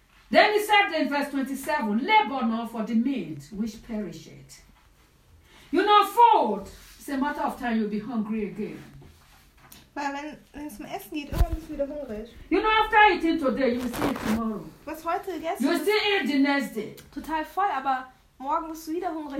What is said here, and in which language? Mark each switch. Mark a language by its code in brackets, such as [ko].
[en] Then he said in verse 27, labor not for the meat which perisheth. You know, food, it's a matter of time you'll be hungry again. [de] Weil wenn es um Essen geht, irgendwann bist du wieder hungrig. [en] You know, after eating today, you will see it tomorrow. [de] Was heute gegessen? [en] You will see it the next day. [de] Total voll, aber morgen bist du wieder hungrig.